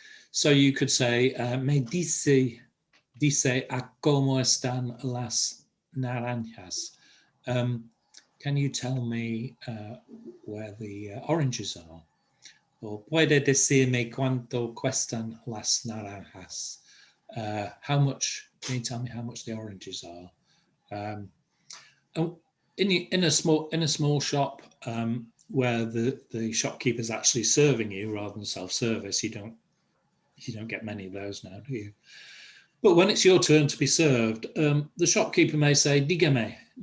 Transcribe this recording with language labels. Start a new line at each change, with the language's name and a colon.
Spanish: So you could say, me dice a cómo están las naranjas.
English: Can you tell me where the oranges are?
Spanish: Or puede decirme cuánto cuestan las naranjas?
English: How much? Can you tell me how much the oranges are? In a small shop where the shopkeeper's actually serving you rather than self-service, you don't get many of those now, do you? But when it's your turn to be served, the shopkeeper may say dígame.